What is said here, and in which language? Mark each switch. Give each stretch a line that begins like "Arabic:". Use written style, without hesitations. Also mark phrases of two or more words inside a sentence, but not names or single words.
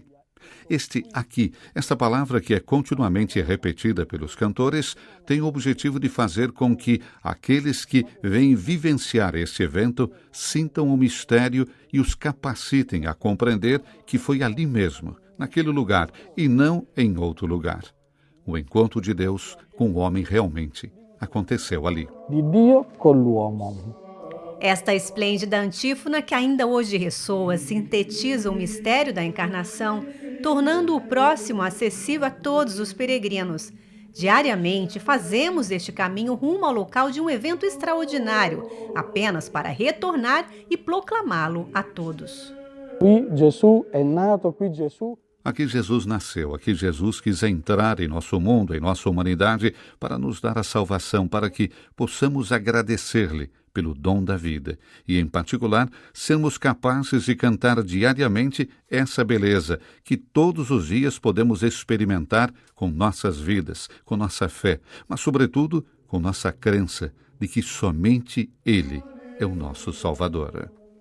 Portuguese: Este aqui, esta palavra que é continuamente repetida pelos cantores, tem o objetivo de fazer com que aqueles que vêm vivenciar este evento sintam o mistério e os capacitem a compreender que foi ali mesmo, naquele lugar, e não em outro lugar. O encontro de Deus com o homem realmente aconteceu ali.
Italian: Di Dio con l'uomo.
Portuguese: Esta esplêndida antífona que ainda hoje ressoa sintetiza o mistério da encarnação, tornando o próximo acessível a todos os peregrinos. Diariamente fazemos este caminho rumo ao local de um evento extraordinário, apenas para retornar e proclamá-lo a todos.
Italian: Qui Gesù è nato, qui Gesù.
Portuguese: Aqui Jesus nasceu, aqui Jesus quis entrar em nosso mundo, em nossa humanidade, para nos dar a salvação, para que possamos agradecer-lhe pelo dom da vida e, em particular, sermos capazes de cantar diariamente essa beleza que todos os dias podemos experimentar com nossas vidas, com nossa fé, mas, sobretudo, com nossa crença de que somente Ele é o nosso Salvador.